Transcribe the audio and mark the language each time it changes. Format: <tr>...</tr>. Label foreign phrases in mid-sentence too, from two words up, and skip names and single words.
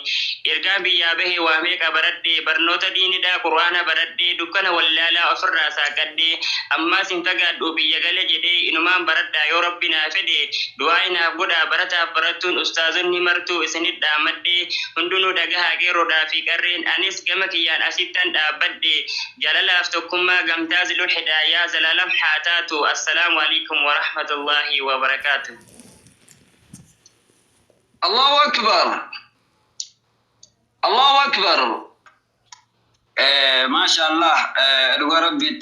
<om>ergaa biyyaa bahee waa meeqa baradhee barnoota diinidhaa quraana baradhee dukkana wallaalaa ofirraa saaqadhee ammaas hin fagaadhu biyya gale jedhee inumaan baradhaa yoo rabbi naa fedhe du'aa inaaf godhaa barataaf barattuun ustaazonni martuu isinit dhaamadhee hundinuu dhagahaa geeroodhaa fi qarreen anis gama kiyyaan asittan dhaabbadhe jaalalaaf tokkummaa gamtaa zilul hidaayaa zalaalam haa taatu</om> <ar>السلام عليكم ورحمة الله وبركاته. الله أكبر. ما شاء الله.</ar> <om>Dhugaa rabbiitti</om>